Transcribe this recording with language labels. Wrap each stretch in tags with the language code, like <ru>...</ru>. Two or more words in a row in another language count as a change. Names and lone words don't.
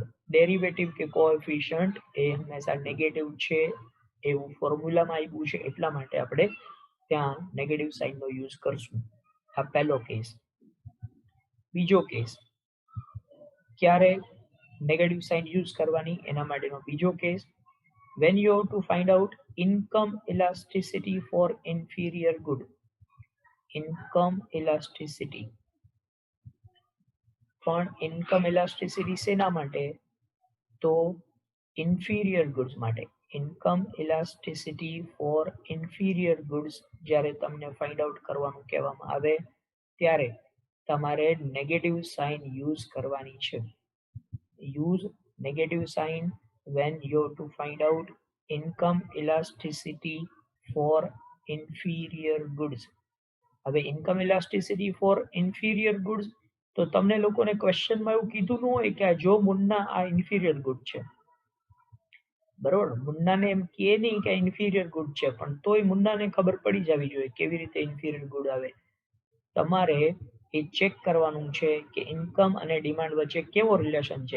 <gu>ડેરિવેટિવ કે કોએફિશિયન્ટ એ હંમેશા નેગેટિવ છે એવું ફોર્મ્યુલામાં આપ્યું છે, એટલા માટે આપણે ત્યાં</gu> <en>negative sign use</en> <gu>કરશું. આ પહેલો કેસ. બીજો કેસ, ક્યારે</gu> <en>negative sign use</en> <gu>કરવાની એના માટેનો બીજો કેસ,</gu> <en>when you have to find out income elasticity for inferior good. income elasticity, પણ income elasticity</en> <gu>શેના માટે? તો</gu> <en>inferior goods</en> <gu>માટે.</gu> <en>income elasticity for inferior goods</en> <gu>જ્યારે તમને</gu> <en>find out</en> <gu>કરવાનું કહેવામાં આવે ત્યારે તમારે</gu> <en>negative sign use</en> <gu>કરવાની છે.</gu> <en>use negative sign when you have to find out income elasticity for inferior goods. હવે income elasticity for inferior goods,</en> <gu>તો તમને લોકોને ક્વેશ્ચનમાં એવું કીધું ન હોય કે આ જો મુન્ના આ</gu> <en>inferior good</en> <gu>છે, બરોબર. મુન્નાને એમ કે નહીં કે</gu> <en>inferior good</en> <gu>છે, પણ તોય મુન્નાને ખબર પડી જવી જોઈએ કેવી રીતે</gu> <en>inferior good</en> <gu>આવે. તમારે એ ચેક કરવાનું છે કે ઇન્કમ અને ડિમાન્ડ વચ્ચે કેવો રિલેશન છે.</gu>